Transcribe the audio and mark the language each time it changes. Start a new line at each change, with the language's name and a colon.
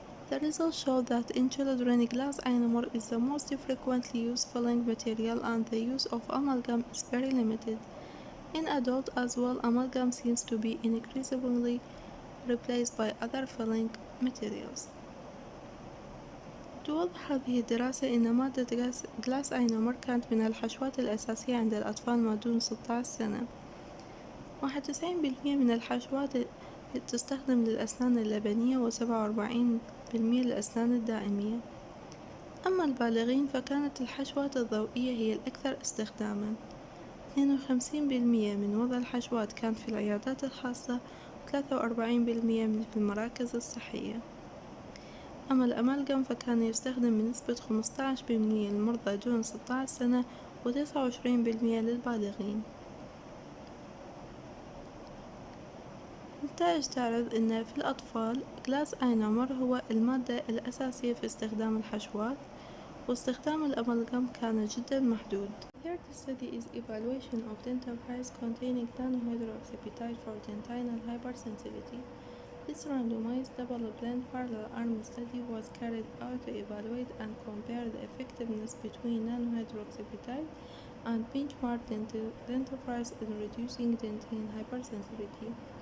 English: The results show that in children, glass ionomer is the most frequently used filling material and the use of amalgam is very limited. In adults as well, amalgam seems to be increasingly replaced by other filling materials.
Arabic: توضح هذه الدراسة أن مادة glass ionomer كانت من الحشوات الأساسية عند الأطفال ما دون 16 سنة. 91% من الحشوات تستخدم للأسنان اللبنية و47% للأسنان الدائمية. أما البالغين فكانت الحشوات الضوئية هي الأكثر استخداما. 52% من وضع الحشوات كان في العيادات الخاصة و43% في المراكز الصحية. أما الأمالجم فكان يستخدم بنسبة 15% للمرضى دون 16 سنة و29% للبالغين. نتائج تعرض أن في الأطفال glass ionomer هو المادة الأساسية في استخدام الحشوات واستخدام الأمالجم كان جدا محدود.
English: The third study is evaluation of dental fries containing non-hydroxyapatite for dentinal hypersensitivity. This randomized double-blind parallel arm study was carried out to evaluate and compare the effectiveness between non-hydroxyapatite and benchmark dental fries in reducing dentin hypersensitivity.